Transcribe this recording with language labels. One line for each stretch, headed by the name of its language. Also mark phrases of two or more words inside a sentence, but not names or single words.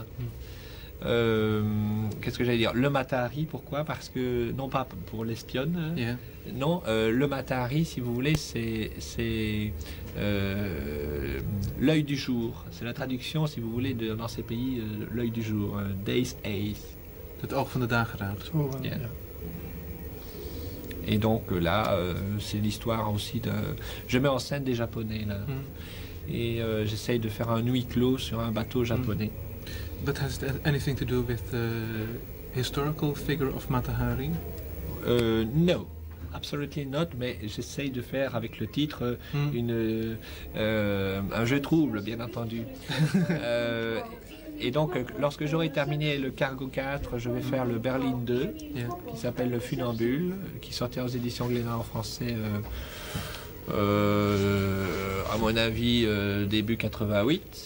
French: Qu'est-ce que j'allais dire? Le Matahari, pourquoi? Parce que, non pas pour l'espionne, non, le Matahari, si vous voulez, c'est l'œil du jour. C'est la traduction, si vous voulez, dans ces pays, l'œil du jour,
English: Day's Eyes.
Dutch: Het oog van de dageraad.
French: Et donc là, c'est l'histoire aussi de... Je mets en scène des Japonais, là. Et j'essaye de faire un huis clos sur un bateau japonais.
English: But has it anything to do with the historical figure of Matahari? No, absolutely not,
French: mais j'essaye de faire avec le titre un jeu trouble, bien entendu. Et donc, lorsque j'aurai terminé le Cargo 4, je vais faire le Berlin 2, qui s'appelle Le Funambule, qui sortira aux éditions Glénat en français, à mon avis, début 88.